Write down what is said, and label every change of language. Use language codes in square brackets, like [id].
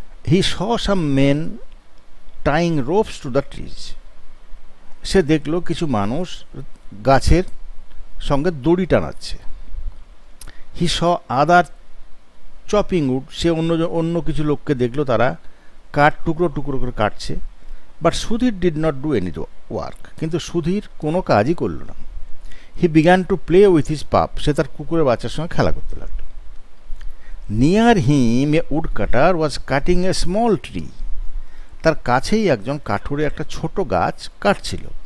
[en] he saw some men tying ropes to the trees. [bn] সে দেখলো কিছু মানুষ গাছের সঙ্গে দড়ি টানাচ্ছে। [en] he saw other chopping wood. [bn] সে অন্য কিছু লোককে দেখলো তারা কাঠ টুকরো টুকরো করে কাটছে। [en] but Sudhir did not do any work, [bn] কিন্তু সুধীর কোনো কাজই করল না। [en] he began to play with his pup, [bn] সে তার কুকুরের বাচ্চার সঙ্গে খেলা করতে লাগলো। [en] near him a wood cutter was cutting a small tree, [bn] তার কাছেই একজন কাঠুরে একটা ছোট গাছ কাটছিল।